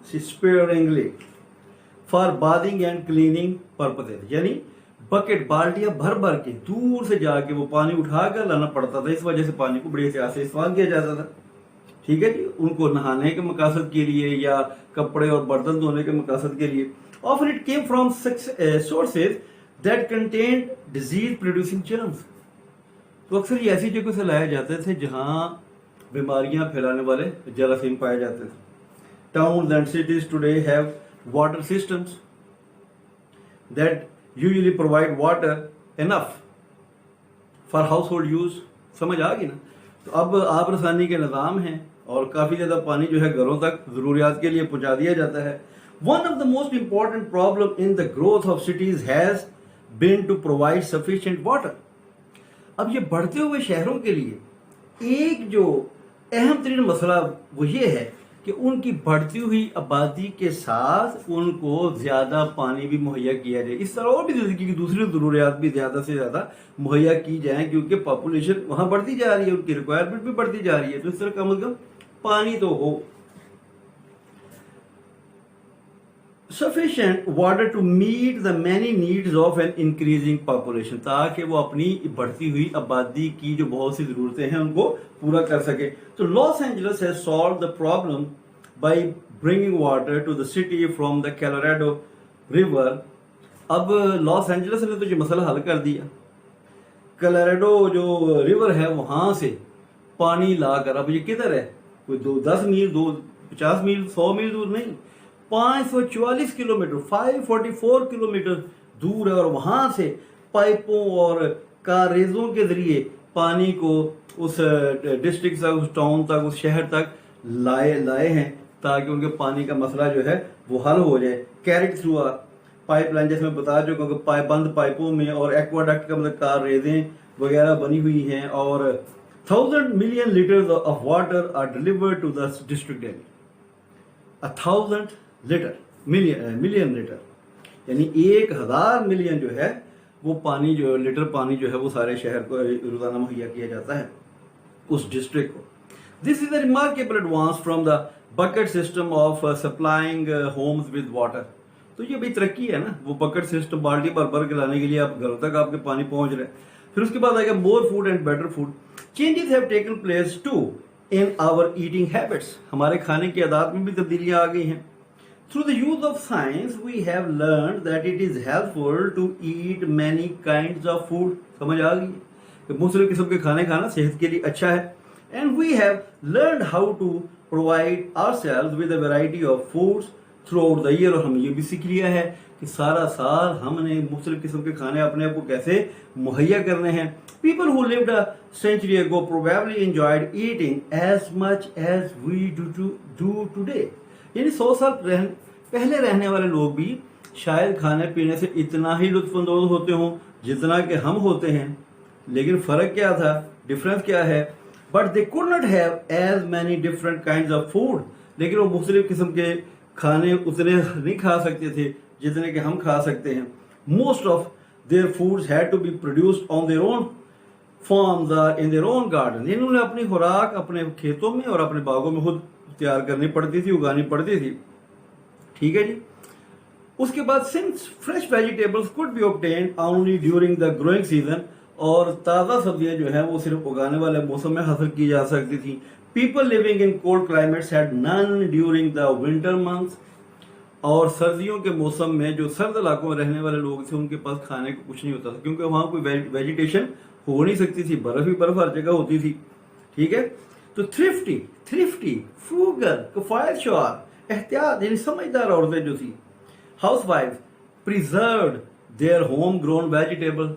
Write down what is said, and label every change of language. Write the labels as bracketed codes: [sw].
[en] sparingly for bathing and cleaning purposes, [ur] یعنی bucket بالٹیاں بھر کے دور سے جا کے وہ پانی اٹھا کر لانا پڑتا تھا. اس وجہ سے پانی کو بڑی احتیاط سے استعمال کیا جاتا تھا. ٹھیک ہے جی, ان کو نہانے کے مقاصد کے لیے یا کپڑے اور برتن دھونے کے مقاصد کے لیے. [en] Often it came from sources that contained disease producing germs. [ur] تو اکثر یہ ایسی جگہوں سے لائے جاتے تھے جہاں بیماریاں پھیلانے والے جراثیم پائے جاتے تھے. [en] Towns and cities today have water systems that usually provide water enough for household use. [ur] سمجھ آ گئی نا. تو اب آب رسانی کے نظام ہیں اور کافی زیادہ پانی جو ہے گھروں تک ضروریات کے لیے پہنچا دیا جاتا ہے. [en] One of the most important problem in the growth of cities has been to provide sufficient water. [ur] اب یہ بڑھتے ہوئے شہروں کے لیے ایک جو اہم ترین مسئلہ وہ یہ ہے کہ ان کی بڑھتی ہوئی آبادی کے ساتھ ان کو زیادہ پانی بھی مہیا کیا جائے. اس طرح اور بھی زندگی کی دوسری ضروریات بھی زیادہ سے زیادہ مہیا کی جائیں, کیونکہ پاپولیشن وہاں بڑھتی جا رہی ہے, ان کی ریکوائرمنٹ بھی بڑھتی جا رہی ہے. تو اس طرح کم از کم پانی تو ہو. [en] sufficient water to meet the many needs of an increasing population, [ur] تاکہ وہ اپنی بڑھتی ہوئی آبادی کی جو بہت سی ضرورتیں ہیں ان کو پورا کر سکے. [en] تو Los Angeles has solved the problem by bringing water to the city from the Colorado river. [ur] اب لاس اینجلس نے تو یہ مسئلہ حل کر دیا. کلوراڈو جو ریور ہے وہاں سے پانی لا کر، اب یہ کدھر ہے؟ کوئی 10 میل 50 میل 100 میل دور نہیں، 544 کلومیٹر 544 کلومیٹر دور ہے، اور وہاں سے پائپوں اور کاریزوں کے ذریعے پانی کو اس ڈسٹرکٹ تک، اس ٹاؤن تک، اس شہر تک لائے ہیں تاکہ ان کے پانی کا مسئلہ جو ہے وہ حل ہو جائے. [en] carried through pipeline, [ur] جیسے میں بتا چکا ہوں کہ بند پائپوں میں، اور ایکواڈکٹ کا مطلب کاریزیں وغیرہ بنی ہوئی ہیں، اور [en] 1000 million liters of water are delivered to the district Delhi. 1000 million liter [ur] یعنی 1000 ملین جو ہے وہ پانی جو لیٹر پانی جو ہے وہ سارے شہر کو روزانہ مہیا کیا جاتا ہے اس ڈسٹرکٹ کو. [en] This is a remarkable advance from the bucket system of supplying homes with water. [ur] تو یہ بھی ترقی ہے نا، وہ بکٹ سسٹم بالٹی بھر کے لانے کے لیے آپ گھروں تک آپ کے پانی پہنچ رہے ہیں. پھر اس کے بعد آئے گا [en] More food and better food. Changes have taken place to in our eating habits, [ur] ہمارے کھانے کی عادات میں بھی تبدیلیاں آ گئی ہیں. [en] Through the use of science we have learned that it is helpful to eat many kinds of food. [ur] سمجھ آ گئی کہ مختلف قسم کے کھانے کھانا صحت کے لیے اچھا ہے. [en] And we have learned how to provide ourselves with a variety of foods throughout the year. [ur] اور ہم یہ بھی سیکھ لیا ہے کہ سارا سال ہم نے مختلف قسم کے کھانے اپنے آپ کو کیسے مہیا کرنے ہیں. [en] People who lived a century ago probably enjoyed eating as much as we do today. [ur] یعنی 100 سال پہلے رہنے والے لوگ بھی شاید کھانے پینے سے اتنا ہی لطف اندوز ہوتے ہوں جتنا کہ ہم ہوتے ہیں. لیکن فرق کیا تھا، ڈفرنس کیا ہے؟ [en] But they could not have as many different kinds of food. [ur] لیکن وہ مختلف قسم کے کھانے اتنے نہیں کھا سکتے تھے جتنے کہ ہم کھا سکتے ہیں. [en] Most of their foods had to be produced on their own farms or in their own garden. [ur] انہوں نے اپنی خوراک اپنے کھیتوں میں اور اپنے باغوں میں خود تیار کرنی پڑتی تھی، اگانی پڑتی تھی. ٹھیک ہے جی. اس کے بعد [en] since fresh vegetables could be obtained only during the growing season، [ur] اور تازہ سبزیاں جو ہیں وہ صرف اگانے والے موسم میں حاصل کی جا سکتی تھی. [en] People living in cold climates had none during the winter months. [ur] اور سردیوں کے موسم میں جو سرد علاقوں میں رہنے والے لوگ تھے ان کے پاس کھانے کو کچھ نہیں ہوتا تھا، کیونکہ وہاں کوئی ویجیٹیشن ہو نہیں سکتی تھی، برف ہی برف ہر جگہ ہوتی تھی. ٹھیک ہے. تو تھرفٹی فروگل کفایت شعار احتیاط یعنی سمجھدار عورتیں جو تھی، [en] Housewife preserved their home grown vegetable.